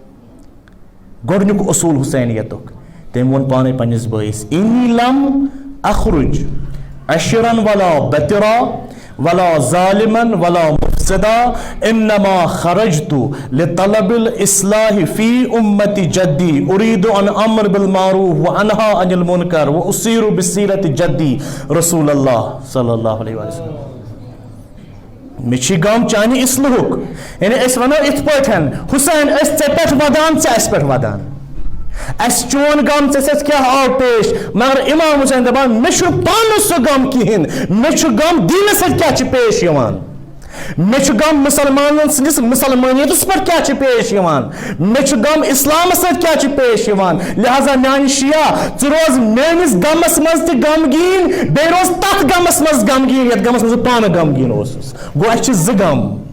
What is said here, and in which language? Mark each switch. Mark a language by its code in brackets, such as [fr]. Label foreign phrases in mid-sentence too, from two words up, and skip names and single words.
[ks] گۄڈنیُک اصوٗل حسینیتُک تٔمۍ ووٚن پانے پننِس بٲیِس [ar] انی لم اخرج عشرا ولا بترا ولا ظالما ولا مفسدا انما خرجت لطلب الاصلاح في امتي جدي اريد ان امر بالمعروف وانهى عن المنكر واسير بسيره جدي رسول الله صلى الله عليه وسلم [ks] مچھی غم چانہِ اصلاحُک یعنی أسۍ وَنو یِتھ پٲٹھۍ حسین أسۍ ژےٚ پٮ۪ٹھ ودان ژٕ اَسہِ پٮ۪ٹھ ودان اس چون غم ژےٚ سۭتۍ کیٛاہ آو پیش مگر امام حسین دپان مےٚ چھُنہٕ پانس سُہ غم کِہیٖنۍ مےٚ چھُ غم دیٖنس سۭتۍ کیٛاہ چھُ پیش یِوان مےٚ چھُ غم مُسلمانن سٕنٛدِس مُسلمٲنیتس پٮ۪ٹھ کیٛاہ چھُ پیش یِوان مےٚ چھُ غم اسلامس سۭتۍ کیٛاہ چھُ پیش یِوان لہذا میانہِ شِیا ژٕ روز میٲنِس غمس منٛز تہِ غمگیٖن بیٚیہِ روز تتھ غمس منٛز غمگیٖن یتھ غمس منٛز بہٕ پانہٕ غمگیٖن اوسُس گوٚو اسہِ چھِ زٕ غم